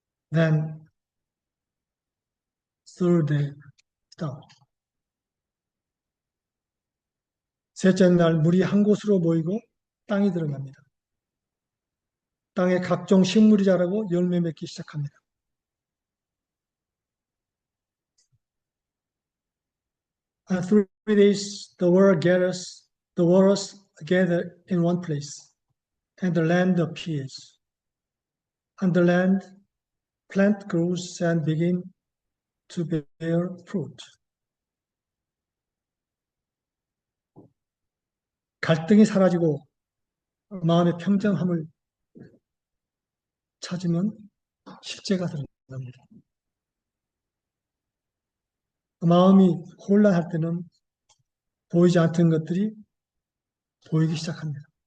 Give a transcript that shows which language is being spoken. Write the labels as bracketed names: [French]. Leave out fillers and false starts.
[English] Then third day starts. [Korean] 셋째 날 물이 한 곳으로 모이고 땅이 드러납니다. 땅에 각종 식물이 자라고 열매 맺기 시작합니다. [English] On 3 days, the waters gather in one place, and the land appears. On the land, plant grows and begin to bear fruit. [Korean] 갈등이 사라지고 마음의 평정함을 찾으면 실제가 드러납니다. 마음이 혼란할 때는 보이지 않던 것들이 보이기 시작합니다.